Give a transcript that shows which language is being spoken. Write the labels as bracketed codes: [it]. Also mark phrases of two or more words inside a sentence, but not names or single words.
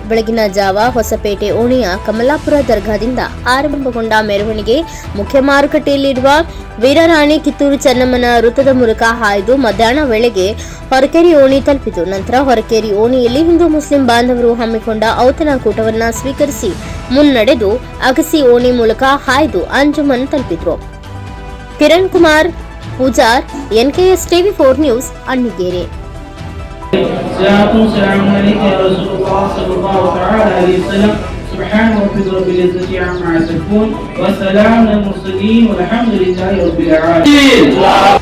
[kn] ಬೆಳಗಿನ ಜಾವ ಹೊಸಪೇಟೆ ಓಣಿಯ ಕಮಲಾಪುರ ದರ್ಗಾದಿಂದ ಆರಂಭಗೊಂಡ ಮೆರವಣಿಗೆ ಮುಖ್ಯ ಮಾರುಕಟ್ಟೆಯಲ್ಲಿರುವ ವೀರರಾಣಿ ಕಿತ್ತೂರು ಚೆನ್ನಮ್ಮನ ವೃತ್ತದ ಮೂಲಕ ಹಾಯ್ದು ಮಧ್ಯಾಹ್ನ ವೇಳೆಗೆ ಹೊರಕೇರಿ ಓಣಿ ತಲುಪಿತು. ನಂತರ ಹೊರಕೇರಿ ಓಣಿಯಲ್ಲಿ ಹಿಂದೂ ಮುಸ್ಲಿಂ ಬಾಂಧವರು ಹಮ್ಮಿಕೊಂಡ ಔತಣಕೂಟವನ್ನ ಸ್ವೀಕರಿಸಿ ಮುನ್ನಡೆದು ಅಗಸಿ ಓಣಿ ಮೂಲಕ ಹಾಯ್ದು ಅಂಜುಮನ್ ತಲುಪಿದ್ರು. ಕಿರಣ್ ಕುಮಾರ್ ಪೂಜಾರ್, NKS TV4 ನ್ಯೂಸ್, ಅಣ್ಣಿಗೇರಿ. [ar] سبحان ربك رب العزة عما يصفون وسلام على المرسلين والحمد لله رب العالمين.